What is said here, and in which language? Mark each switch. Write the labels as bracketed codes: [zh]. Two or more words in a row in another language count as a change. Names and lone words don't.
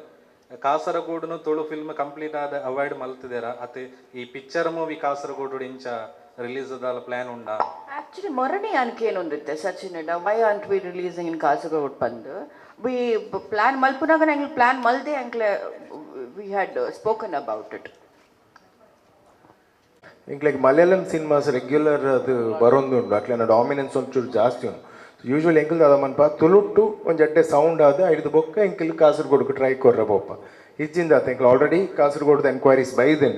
[tcy] ಕಾಸರಗೋಡುನು ತುಳು ಫಿಲ್ಮ್ ಕಂಪ್ಲೀಟ್ ಆದ ಅವಾರ್ಡ್ ಮಲ್ತಿದಾರ. ಅತ್ತೆ ಈ ಪಿಕ್ಚರ್ ಮೂವಿ ಕಾಸರಗೋಡು ಇಂಚ ರಿಲೀಸ್ ಅದಾಲ ಪ್ಲಾನ್ ಉಂಡಾ? ಆ್ಯಕ್ಚುಲಿ ಮೊರನೇ ಅನ್ಕೆ ಏನೊಂದಿತ್ತೆ ಸಚಿನ್, [en] Why aren't we releasing in Kasaragod [tcy] ಬಂದು [en] we plan [tcy] ಮಲ್ಪುನಾಗ ನಂಗೆ ಪ್ಲಾನ್ ಮಲ್ದೆ ಅಂಕ್ಲೆ [en] we had spoken about it. [tcy] ಇಂಕ್ಲೆಗ್ ಮಲಯಾಳಂ ಸಿನಿಮಾಸ್ ರೆಗ್ಯುಲರ್ ಅದು ಬರೋದುಂಡು ಅಕ್ಲೆನ ಡಾಮಿನೆನ್ಸ್ ಒಂಚೂರು ಜಾಸ್ತಿ ಉಂಟು. ಯೂಶ್ವಲಿ ಎಂಕಲ್ ಅದ ಮನ್ಪ ತುಳುಟ್ಟು ಒಂದು ಎಡ್ಡೆ ಸೌಂಡ್ ಆದ ಐದು ಬೊಕ್ಕ ಎಂಕಲ್ ಕಾಸರಗೋಡ್ಗೆ ಟ್ರೈ ಕೊರ್ರ ಬೋಪ ಇಜ್ಜಿಂದ ಆತ ಎಂಕಲ್ ಆಲ್ರೆಡಿ ಕಾಸರಗೋಡ್ದು ಎನ್ಕ್ವೈರೀಸ್ ಬೈದಿಂಡು.